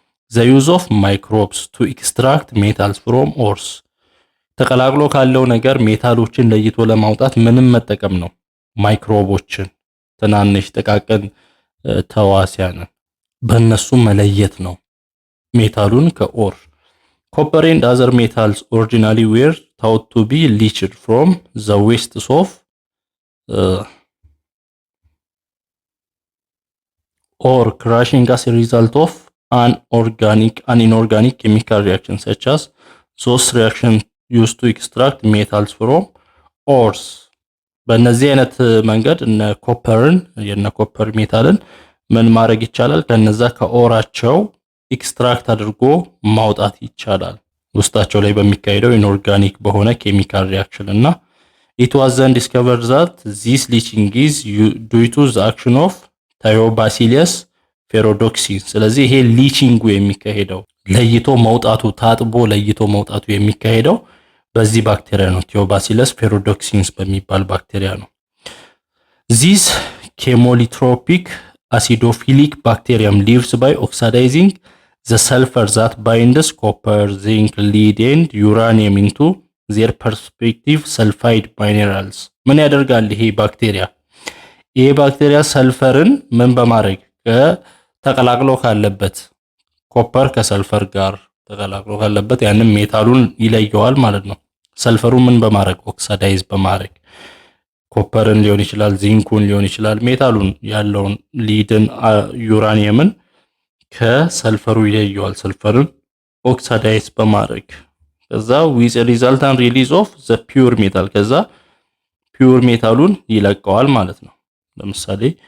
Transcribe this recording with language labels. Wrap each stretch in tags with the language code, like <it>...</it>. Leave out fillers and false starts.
<en>the use of microbes to extract metals from ores</en> <am>ተቀላቅሎ ካለው ነገር ሜታሎችን ለይቶ ለማውጣት ምንም መጠቀም ነው? ማይክሮቦችን፣ ትናንሽ ጥቃቅን ተዋሲያንን በእነሱ መለየት ነው ሜታሉን ከኦር።</am> <en>Copper and other metals originally were thought to be leached from the wastes of or crushing as a result of an inorganic chemical reaction such as those reactions used to extract metals from ores.</en> <am>በእነዚህ አይነት መንገድ እነ ኮፐርን የነ ኮፐር ሜታልን ምን ማድረግ ይቻላል? ከነዛ ከኦራቸው ኤክስትራክት አድርጎ ማውጣት ይቻላል ውስጣቸው ላይ በሚካሄደው ኢንኦርጋኒክ በሆነ ኬሚካል ሪአክሽን እና</am> <en>it was then discovered that this leaching is due to the action of Thiobacillus ferrodoxin.</en> <am>ስለዚህ ይሄ ሊቺንጉ የሚካሄደው ለይቶ መውጣቱ ታጥቦ ለይቶ መውጣቱ የሚካሄደው በዚህ ባክቴሪያ ነው።</am> <en>Thiobacillus ferrodoxins በሚባል ባክቴሪያ ነው። this chemolytropic acidophilic bacterium lives by oxidizing the sulfur that binds copper, zinc, lead and uranium into their respective sulfide minerals.</en> <am>ምን ያደርጋል ይሄ ባክቴሪያ? ይሄ ባክቴሪያ ሰልፈርን ምን በማድረግ ተቀላቅሎ ካለበት ኮፐር ከሰልፈር ጋር ተቀላቅሎ ካለበት ያንን ሜታሉን ይለየዋል ማለት ነው። ሰልፈሩን ምን በማድረግ ኦክሳዳይዝ በማድረግ ኮፐርን ሊሆን ይችላል፣ ዚንኩን ሊሆን ይችላል፣ ሜታሉን ያለውን ሊድን ዩራኒየምን ከሰልፈሩ ይለየዋል። ሰልፈርን ኦክሳዳይዝ በማድረግ ከዛ</am> <en>with a resultant release of the pure metal</en> <am>ከዛ ፒውር ሜታሉን ይለቀዋል ማለት ነው። ለምሳሌ</am>